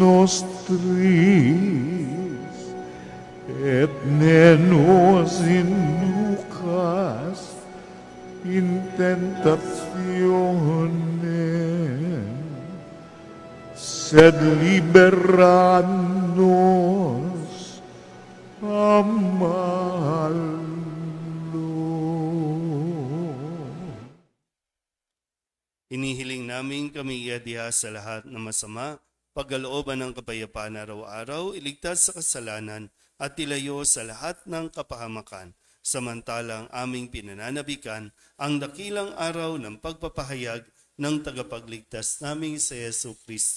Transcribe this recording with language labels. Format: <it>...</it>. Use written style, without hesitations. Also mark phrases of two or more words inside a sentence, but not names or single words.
<la>nostris, et ne nos inducas in tentationem, sed libera nos a malo.</la> <tl>Inihiling namin kami iadiha sa lahat ng masama, pagkalooban ng kapayapaan araw-araw, iligtas sa kasalanan at ilayo sa lahat ng kapahamakan. Samantalang aming pinananabikan ang dakilang araw ng pagpapahayag ng tagapagligtas naming si Yesu Kristo.</tl>